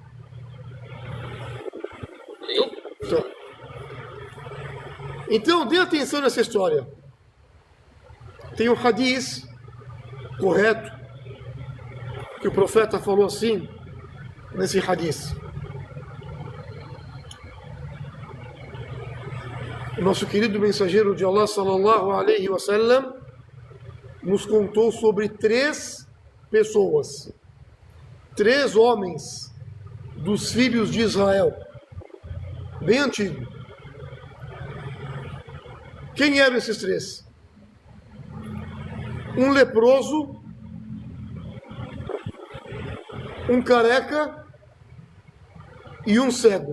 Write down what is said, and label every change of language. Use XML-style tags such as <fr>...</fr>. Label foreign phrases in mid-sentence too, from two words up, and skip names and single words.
<pt>Então, dê atenção nessa história. Tem um hadith correto, que o profeta falou assim, nesse hadith. O nosso querido mensageiro de Allah,</pt> <ar>صلى الله عليه وسلم,</ar> <pt>nos contou sobre 3 pessoas, 3 homens dos filhos de Israel, bem antigo. Quem eram esses 3? Um leproso, um careca e um cego.</pt>